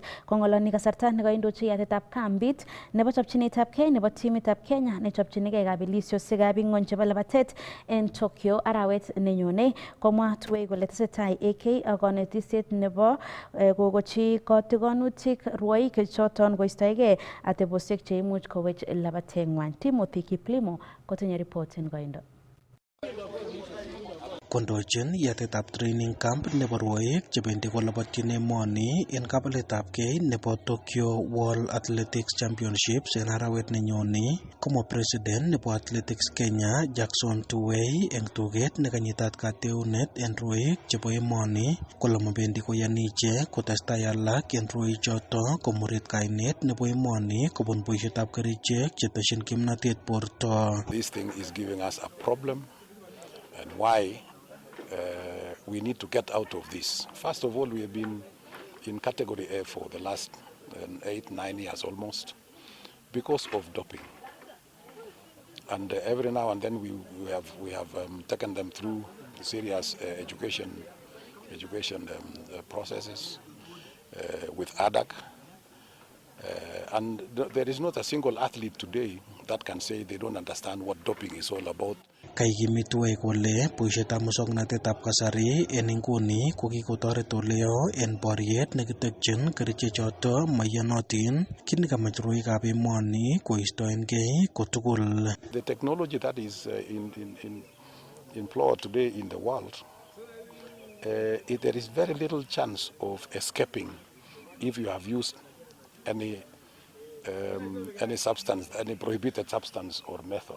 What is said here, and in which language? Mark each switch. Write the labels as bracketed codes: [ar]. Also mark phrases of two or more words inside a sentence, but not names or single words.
[kln] Kong'oloni kasarta nekoindochi yatetab kambit nebo chopchinetabgei nebo timitab Kenya nechopchinigei kabelisiosiekab ing'ony chebo labatet en Tokyo arawet nenyone, komwa Tuwei kole tesetai AK ak konetisiet nebo kokochi kotigonutik rwoik choton koistoegei atebosiek cheimuch kowech labateng'wany. Timothy Kiplimo kotinye report en koindo. Kondochin yatetab [en] training camp [kln] nebo rwoik chebendi kolobotyin emoni en kabeletabgei nebo Tokyo World Athletics Championships en arawet nenyone, komwa president nebo Athletics Kenya Jackson Tuwei eng tuget nekanyitat kateunet en rwoik chebo emoni kole mabendi koyani ichek kotestai alak en rwoik choto komurit kainet nebo emoni kobun boisietab kerichek cheteshin kimnatet borto. [en] This thing is giving us a problem and why we need to get out of this. First of all, we have been in category A for the last 8-9 years almost because of doping. And every now and then we have taken them through serious education processes with ADAC. And there is not a single athlete today that can say they don't understand what doping is all about. [kln] Kaikimit Tuwei kole boisietab musoknotetab kasari en inguni ko kikotoret oleo en boriet nekitekyin kerichechoto maiyonotin kit nekamach rwoikab emoni koistoengei kotugul. [en] The technology that is employed today in the world, there is very little chance of escaping if you have used any substance, any prohibited substance or method.